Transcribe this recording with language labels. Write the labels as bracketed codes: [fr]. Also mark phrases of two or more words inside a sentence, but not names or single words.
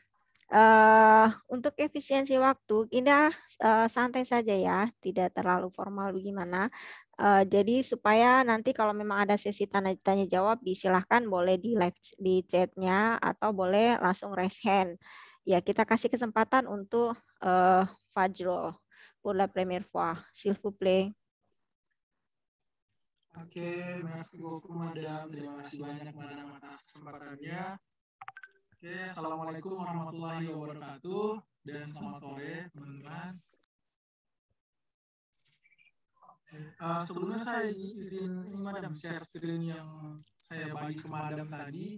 [id] Untuk efisiensi waktu, ini santai saja ya, tidak terlalu formal bagaimana. Jadi supaya nanti kalau memang ada sesi tanya jawab, disilahkan boleh di live di chatnya atau boleh langsung [en] raise hand. [id] Ya, kita kasih kesempatan untuk Fajrul [fr] pour la première fois, s'il vous plaît. Oke, merci beaucoup Madam. [id] Terima kasih banyak Madam atas kesempatannya. Oke, [ar] Assalamualaikum warahmatullahi wabarakatuh [id] dan selamat sore teman-teman. Sebelumnya saya izin ini Madam [en] share screen [id] yang saya bagi ke Madam tadi.